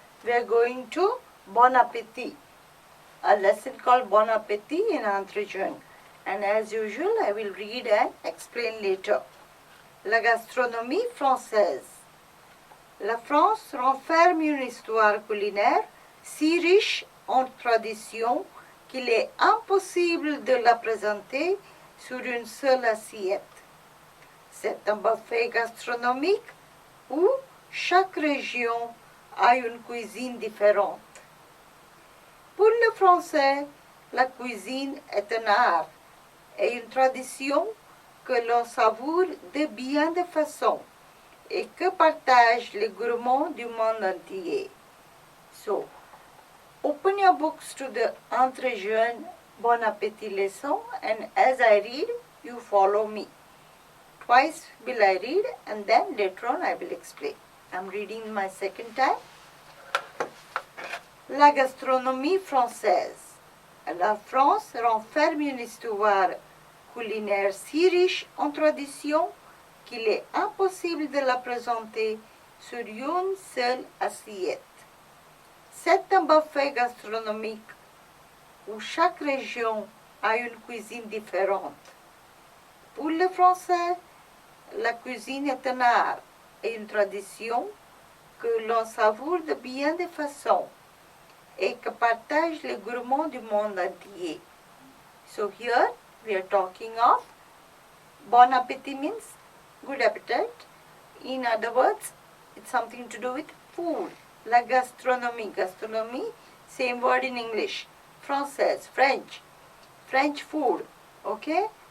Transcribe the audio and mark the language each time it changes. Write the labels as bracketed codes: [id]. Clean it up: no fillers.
[en] We are going to Bon Appetit, a lesson called Bon Appetit in entretien. And as usual, I will read and explain later. [fr] La gastronomie française. La France renferme une histoire culinaire si riche en traditions qu'il est impossible de la présenter sur une seule assiette. C'est un buffet gastronomique où chaque région a une cuisine différente. Pour le Français, la cuisine est un art et une tradition que l'on savoure de bien de façons et que partagent les gourmands du monde entier. [en] So, open your books to the entretien Bon Appetit lesson, and as I read, you follow me. Twice will I read and then later on I will explain. I am reading my second time. [fr] La gastronomie française. La France renferme une histoire culinaire si riche en traditions qu'il est impossible de la présenter sur une seule assiette. C'est un buffet gastronomique où chaque région a une cuisine différente. Pour le Français, la cuisine est un art et une tradition que l'on savoure de bien de façons et que partagent les gourmands du monde entier. [en] So here we are talking of Bon Appetit means good appetite. In other words, it's something to do with food. La gastronomie. Gastronomie, same word in English. Française, French. French food. Okay?